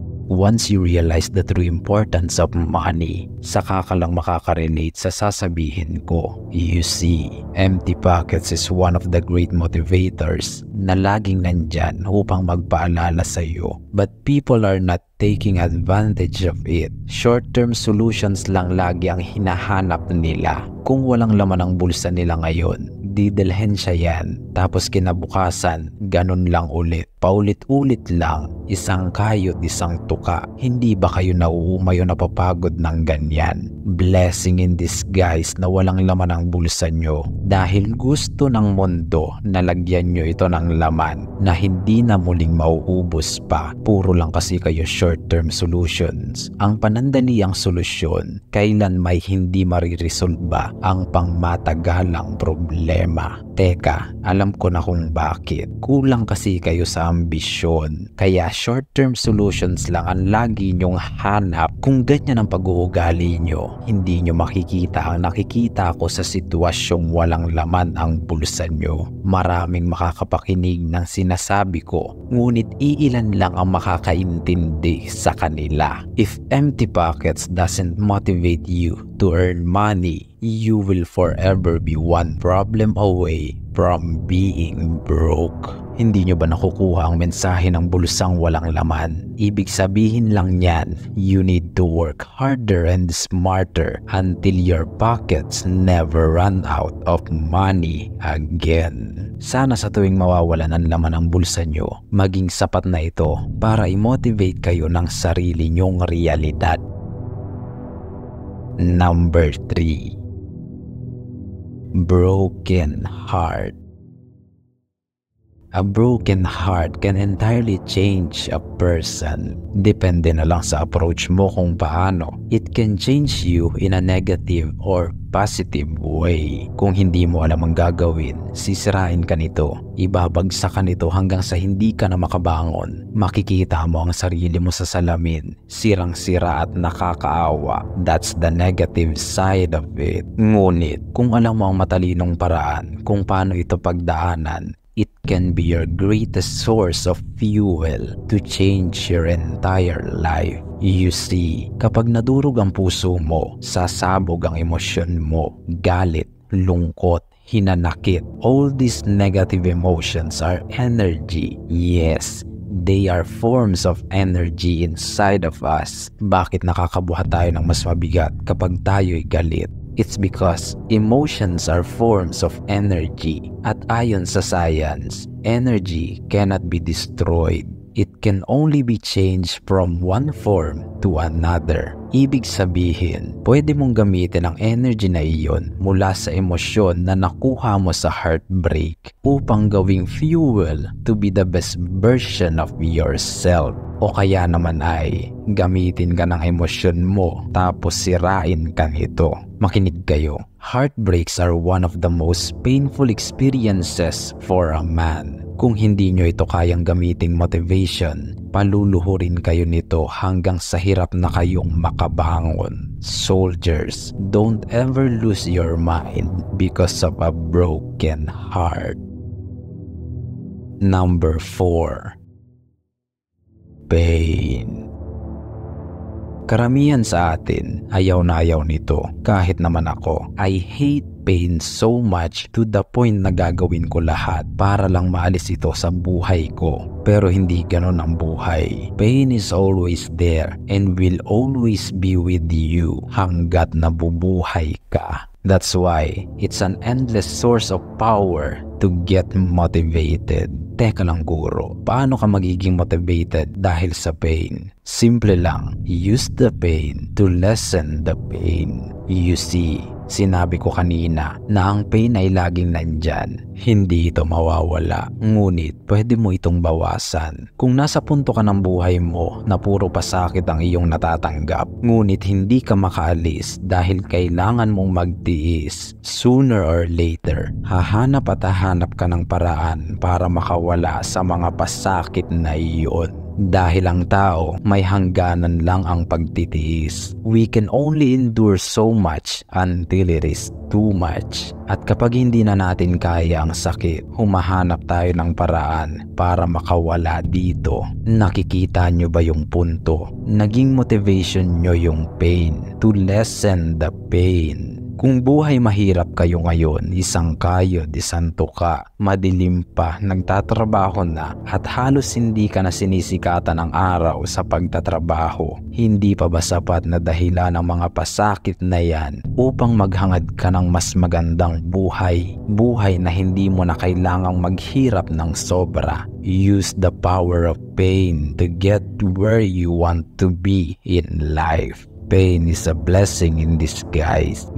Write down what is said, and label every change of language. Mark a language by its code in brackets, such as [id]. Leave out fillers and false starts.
[en] Once you realize the true importance of money, [tl] saka ka lang makaka-relate sa sasabihin ko. [en] You see, empty pockets is one of the great motivators [tl] na laging nandyan upang magpaalala sa iyo. [en] But people are not taking advantage of it. [tl] Short-term solutions lang lagi ang hinahanap nila. Kung walang laman ang bulsa nila ngayon, didilhensya yan. Tapos kinabukasan, ganun lang ulit. Paulit-ulit lang, isang kayod, isang tuka. Hindi ba kayo nauumayo napapagod ng ganyan? [en] Blessing in disguise [tl] na walang laman ang bulsa nyo dahil gusto ng mundo na lagyan nyo ito ng laman na hindi na muling mauubos pa. Puro lang kasi kayo short-term solutions. Ang panandaliang solusyon, kailan may hindi mariresolba ang pangmatagalang problema. Teka, alam ko na kung bakit. Kulang kasi kayo sa ambisyon. Kaya short-term solutions lang ang lagi nyong hanap. Kung ganyan ang pag-uugali nyo, hindi nyo makikita ang nakikita ko sa sitwasyong walang laman ang bulsa nyo. Maraming makakapakinig ng sinasabi ko, ngunit iilan lang ang makakaintindi sa kanila. [en] If empty pockets doesn't motivate you to earn money, you will forever be one problem away from being broke. [tl] Hindi nyo ba nakukuha ang mensahe ng bulsang walang laman? Ibig sabihin lang yan, [en] you need to work harder and smarter until your pockets never run out of money again. [tl] Sana sa tuwing mawawalan ng laman ang bulsa nyo, maging sapat na ito para i-motivate kayo ng sarili nyong realidad. [en] Number 3. Broken heart. A broken heart can entirely change a person. [tl] Depende na lang sa approach mo kung paano. [en] It can change you in a negative or positive way. [tl] Kung hindi mo alam ang gagawin, sisirain ka nito. Ibabagsak ka nito hanggang sa hindi ka na makabangon. Makikita mo ang sarili mo sa salamin. Sirang-sira at nakakaawa. [en] That's the negative side of it. [tl] Ngunit, kung alam mo ang matalinong paraan kung paano ito pagdaanan, [en] it can be your greatest source of fuel to change your entire life. You see, [tl] kapag nadurog ang puso mo, sasabog ang emosyon mo, galit, lungkot, hinanakit. [en] All these negative emotions are energy. Yes, they are forms of energy inside of us. [tl] Bakit nakakabuhat tayo ng mas mabigat kapag tayo'y galit? [en] It's because emotions are forms of energy. [tl] At ayon sa science, energy cannot be destroyed. [en] It can only be changed from one form to another. [tl] Ibig sabihin, pwede mong gamitin ang energy na iyon mula sa emosyon na nakuha mo sa heartbreak upang gawing fuel [en] to be the best version of yourself. [tl] O kaya naman ay gamitin ka ng emosyon mo tapos sirain ka nito. Makinig kayo. [en] Heartbreaks are one of the most painful experiences for a man. [tl] Kung hindi nyo ito kayang gamiting motivation, paluluhurin kayo nito hanggang sa hirap na kayong makabangon. [en] Soldiers, don't ever lose your mind because of a broken heart. Number 4. Pain. [tl] Karamihan sa atin, ayaw na ayaw nito. Kahit naman ako, [en] I hate pain so much to the point [tl] na gagawin ko lahat para lang maalis ito sa buhay ko. Pero hindi ganon ang buhay. [en] Pain is always there and will always be with you [tl] hanggat nabubuhay ka. [en] That's why it's an endless source of power to get motivated. [tl] Teka lang guro, paano ka magiging motivated dahil sa pain? Simple lang, [en] use the pain to lessen the pain. You see, [tl] sinabi ko kanina na ang pain ay laging nandyan. Hindi ito mawawala, ngunit pwede mo itong bawasan. Kung nasa punto ka ng buhay mo na puro pasakit ang iyong natatanggap, ngunit hindi ka makaalis dahil kailangan mong magtiis, [en] sooner or later, [tl] hahanap at hahanap ka ng paraan para makawala sa mga pasakit na iyon. Dahil ang tao, may hangganan lang ang pagtitiis. [en] We can only endure so much until it is too much. [tl] At kapag hindi na natin kaya ang sakit, humahanap tayo ng paraan para makawala dito. Nakikita nyo ba yung punto? Naging motivation nyo yung pain [en] to lessen the pain. [tl] Kung buhay mahirap kayo ngayon, isang kayo, disanto ka, madilim pa, nagtatrabaho na, at halos hindi ka na sinisikatan ng araw sa pagtatrabaho, hindi pa ba sapat na dahilan ng mga pasakit na yan upang maghangad ka ng mas magandang buhay? Buhay na hindi mo na kailangang maghirap ng sobra. [en] Use the power of pain to get to where you want to be in life. Pain is a blessing in disguise.